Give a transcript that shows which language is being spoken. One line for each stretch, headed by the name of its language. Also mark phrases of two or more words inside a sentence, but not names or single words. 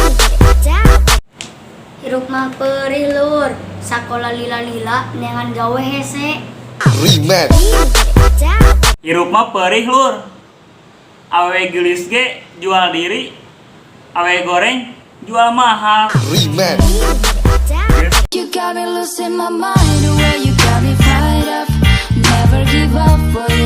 Sundanese: Hirup mah perih lur, sakola lila-lila neangan gawe hese. Remix. Hirup mah perih lur, awe gelis ge jual diri, awe goreng jual mahal. Remix.
English: You got me losing my mind, the way you got me fired up. Never give up.